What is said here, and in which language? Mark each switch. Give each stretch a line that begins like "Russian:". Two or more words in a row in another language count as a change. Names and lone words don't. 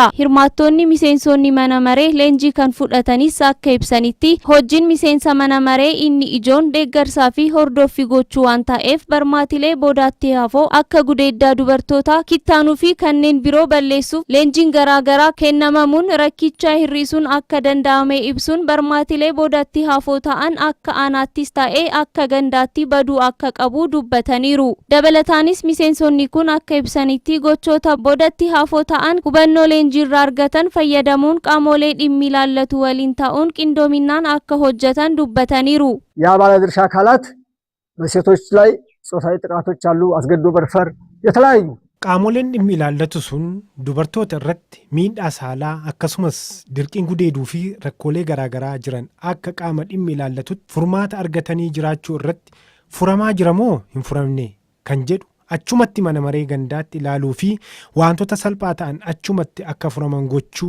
Oromo: Hirmaattonni miseensonni mana maree leenjii kan fudhatanis akka ibsanitti hojiin miseensa mana maree inni ijoon deeggarsaa fi hordoffii gochuu waan ta'eef barmaatilee boodatti hafoo akka gudeeddaa dubartootaa kittaanuu fi kanneen biroo balleessuuf leenjiin garaagaraa kennamamuun rakkicha hir'isuun akka danda'ame ibsuun barmaatilee boodatti hafoo ta'an akka aanaattis ta'ee akka gandaatti baduu akka qabu dubbataniiru. Dabalataanis miseensonni kun akka ibsanitti gochoota boodatti hafoo ta'an hubannoo leenjiirraa argatan fayyadamuun qaamolee dhimmi ilaallatu waliin ta'uun qindoominaan akka hojjetan dubbataniiru.
Amharic: የባለድርሻ አካላት በሴቶች ላይ ጾታዊ ጥቃቶች አሉ፣ አስገድዶ መድፈር የተለያዩ
Oromo: qaamoleen dhimmi ilaallatu sun dubartoota irratti miidhaa saalaa akkasumas dirqiin gudeeduu fi rakkoolee garaagaraa jiran akka qaama dhimmi ilaallatutti furmaata argatanii jiraachuu irratti furamaa jira moo hin furamne kan jedhu achumatti mana maree gandaatti ilaaluu fi wantoota salphaa ta'an achumatti akka furaman gochuu.